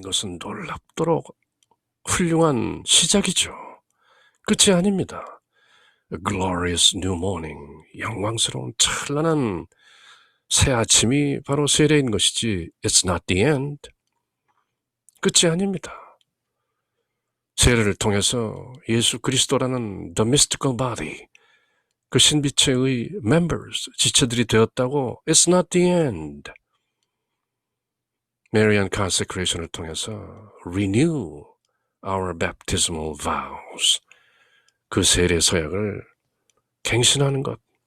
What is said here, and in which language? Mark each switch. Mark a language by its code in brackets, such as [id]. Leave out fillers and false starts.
[ko] 이것은 놀랍도록 훌륭한 시작이죠. 끝이 아닙니다. [en] A glorious new morning, [ko] 영광스러운 찬란한 새 아침이 바로 세례인 것이지 [en] It's not the end. [ko] 끝이 아닙니다. 세례를 통해서 예수 그리스도라는 [en] the mystical body, [ko] 그 신비체의 members, 지체들이 되었다고 [en] It's not the end. [ko] Marian consecration을 통해서 [en] renew our baptismal vows, [ko] 그 세례 서약을 갱신하는 것.